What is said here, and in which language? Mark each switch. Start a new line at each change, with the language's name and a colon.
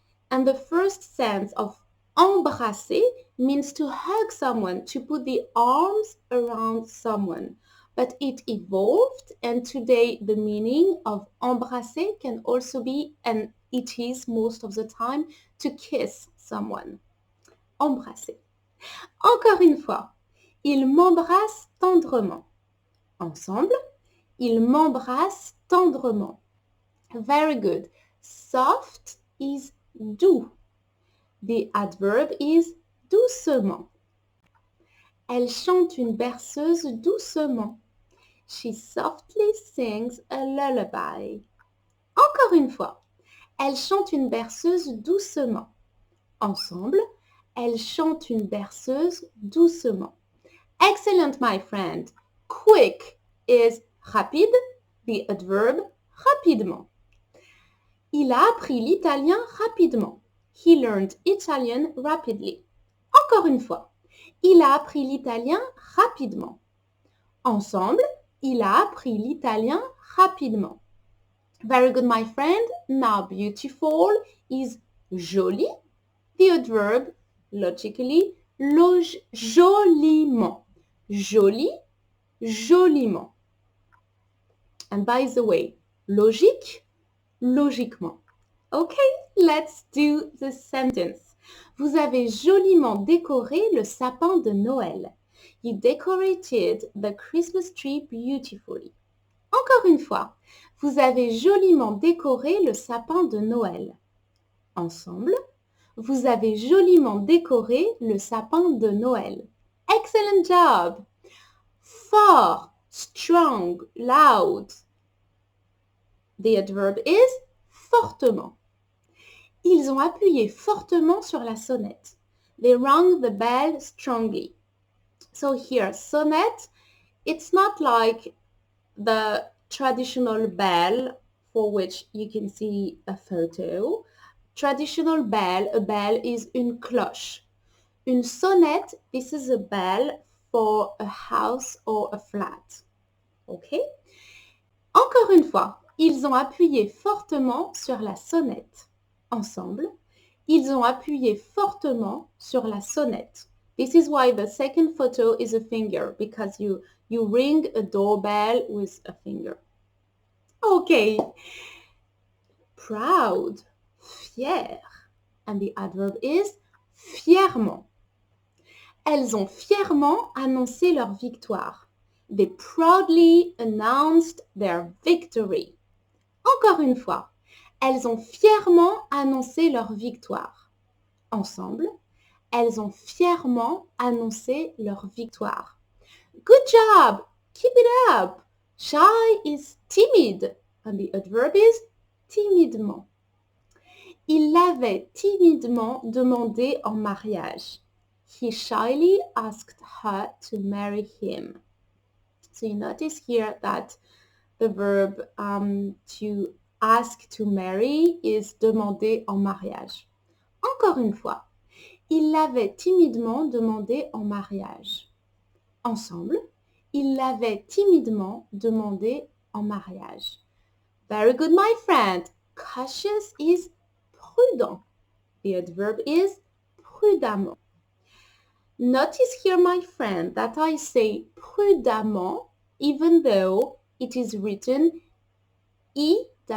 English: And the first sense of embrasser means to hug someone, to put the arms around someone. But it evolved, and today the meaning of embrasser can also be, and it is most of the time, to kiss someone.
French: Embrasser. Encore une fois, il m'embrasse tendrement. Ensemble, il m'embrasse tendrement.
English: Very good. Soft is doux. The adverb is doucement.
French: Elle chante une berceuse doucement.
English: She softly sings a lullaby.
French: Encore une fois. Elle chante une berceuse doucement. Ensemble, elle chante une berceuse doucement.
English: Excellent, my friend. Quick is rapide, the adverb rapidement.
French: Il a appris l'italien rapidement.
English: He learned Italian rapidly.
French: Encore une fois. Il a appris l'italien rapidement. Ensemble, il a appris l'italien rapidement.
English: Very good, my friend. Now, beautiful is joli. The adverb, logically, joliment. Joli, joliment. And by the way, logique, logiquement. Okay, let's do the sentence.
French: Vous avez joliment décoré le sapin de Noël.
English: You decorated the Christmas tree beautifully.
French: Encore une fois, vous avez joliment décoré le sapin de Noël. Ensemble, vous avez joliment décoré le sapin de Noël.
English: Excellent job! Fort, strong, loud. The adverb is fortement.
French: Ils ont appuyé fortement sur la sonnette.
English: They rang the bell strongly. So here, sonnette, it's not like the traditional bell for which you can see a photo. Traditional bell, a bell is une cloche. Une sonnette, this is a bell for a house or a flat. Okay?
French: Encore une fois, ils ont appuyé fortement sur la sonnette. Ensemble, ils ont appuyé fortement sur la sonnette.
English: This is why the second photo is a finger, because you ring a doorbell with a finger. Okay. Proud, fier. And the adverb is fièrement.
French: Elles ont fièrement annoncé leur victoire.
English: They proudly announced their victory.
French: Encore une fois, elles ont fièrement annoncé leur victoire. Ensemble, elles ont fièrement annoncé leur victoire.
English: Good job! Keep it up! Shy is timid. And the adverb is timidement.
French: Il l'avait timidement demandé en mariage.
English: He shyly asked her to marry him. So you notice here that the verb to ask to marry is demander en mariage.
French: Encore une fois, il l'avait timidement demandé en mariage. Ensemble, il l'avait timidement demandé en mariage.
English: Very good, my friend. Cautious is prudent. The adverb is prudemment. Notice here, my friend, that I say prudemment even though it is written E-M-M-E-N-T.